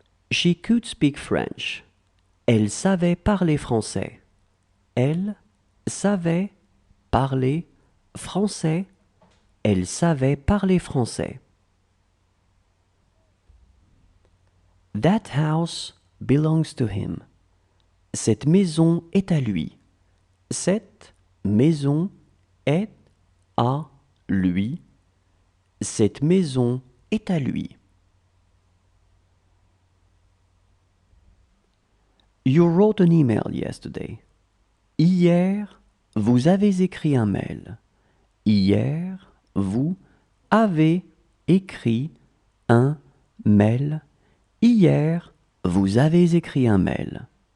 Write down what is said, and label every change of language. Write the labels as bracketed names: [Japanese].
[English] She could speak French. [French] Elle savait parler français. Elle savait parler français. Elle savait parler français. [English] That house belongs to him. [French] Cette maison est à lui. Cette maison est à lui. Cette maison est à lui. [English] You wrote an email yesterday. [French] Hier, vous avez écrit un mail. Hier, vous avez écrit un mail. Hier, vous avez écrit un mail.